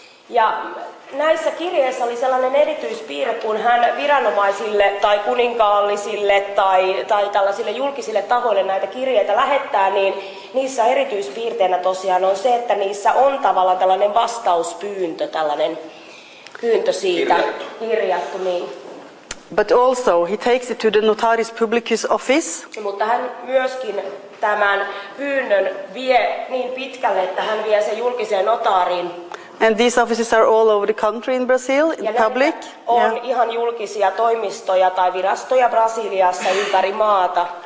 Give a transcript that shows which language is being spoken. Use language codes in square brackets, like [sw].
[fi] Ja näissä kirjeissä oli sellainen erityispiirre, kun hän viranomaisille tai kuninkaallisille tai tällaisille julkisille tahoille näitä kirjeitä lähettää, niin niissä erityispiirteenä tosiaan on se, että niissä on tavallaan tällainen vastauspyyntö, tällainen pyyntö siitä kirjattu. Niin. [en] But also he takes it to the notaris publicus office. [fi] Mutta hän myöskin tämän pyynnön vie niin pitkälle, että hän vie sen julkiseen notaariin. [en] And these offices are all over the country in Brazil, in public. [fi] On ihan julkisia toimistoja tai virastoja Brasiliassa ympäri maata.